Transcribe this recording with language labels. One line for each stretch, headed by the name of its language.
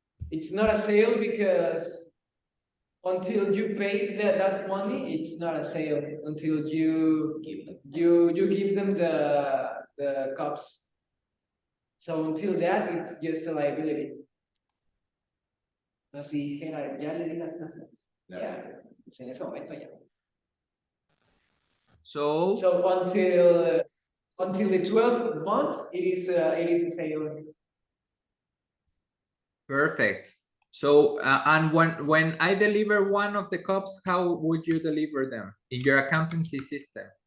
English: It's not a sale because until you pay that money, it's not a sale until you give them the cups. So until that, it's just a liability.
Spanish: Así, Gerard, ya le di las tasas. Ya, pues en ese momento ya.
English: So, So until the 12 months, it is a sale. perfect. So, and when I deliver one of the cups, how would you deliver them in your accountancy system?